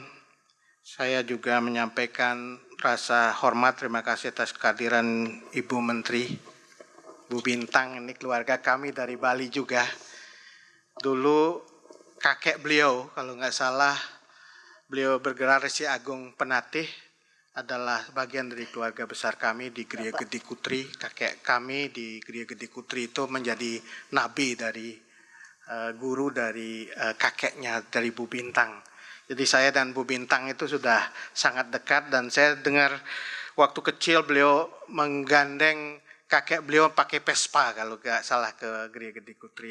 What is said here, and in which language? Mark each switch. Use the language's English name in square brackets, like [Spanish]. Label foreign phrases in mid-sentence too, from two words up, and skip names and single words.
[Indonesian] Saya juga menyampaikan rasa hormat, terima kasih atas kehadiran Ibu Menteri, Bu Bintang, ini keluarga kami dari Bali juga. Dulu kakek beliau, kalau nggak salah, beliau bergelar Resi Agung Penatih, adalah bagian dari keluarga besar kami di Griya Gede Kutri. Kakek kami di Griya Gede Kutri itu menjadi nabi dari guru dari kakeknya, dari Bu Bintang. Jadi saya dan Bu Bintang itu sudah sangat dekat dan saya dengar waktu kecil beliau menggandeng kakek beliau pakai Vespa kalau nggak salah ke Griya Gede Kutri.